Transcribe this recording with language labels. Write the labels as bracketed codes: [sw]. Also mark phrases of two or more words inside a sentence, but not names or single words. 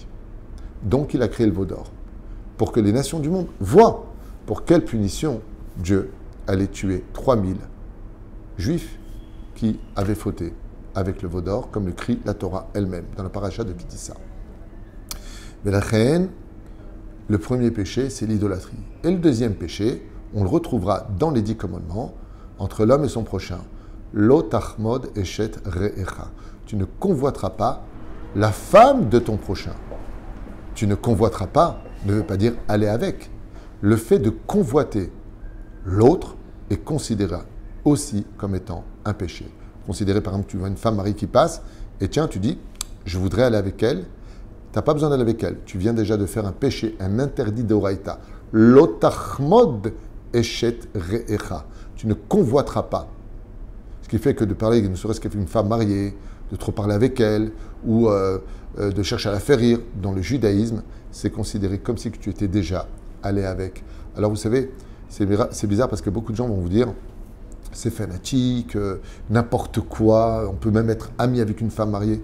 [fr] Donc il a créé le veau d'or, pour que les nations du monde voient pour quelle punition Dieu allait tuer 3000 juifs qui avaient fauté avec le veau d'or, comme le crie la Torah elle-même, dans la paracha de Kitissa. Mais la reine, le premier péché, c'est l'idolâtrie. Et le deuxième péché, on le retrouvera dans les 10 commandements, entre l'homme et son prochain. [he] לא תחמוד אשת רעך. [fr] Tu ne convoiteras pas la femme de ton prochain. Tu ne convoiteras pas ne veut pas dire aller avec. Le fait de convoiter l'autre est considéré aussi comme étant un péché. Considéré par exemple, tu vois une femme mariée qui passe, et tiens, tu dis, je voudrais aller avec elle. Tu n'as pas besoin d'aller avec elle. Tu viens déjà de faire un péché, un interdit d'oraïta. [he] לא תחמוד אשת רעך. [fr] Tu ne convoiteras pas. Ce qui fait que de parler, ne serait-ce qu'avec une femme mariée, de trop parler avec elle, ou de chercher à la faire rire, dans le judaïsme, c'est considéré comme si tu étais déjà allé avec. Alors vous savez, c'est bizarre parce que beaucoup de gens vont vous dire, c'est fanatique, n'importe quoi, on peut même être ami avec une femme mariée.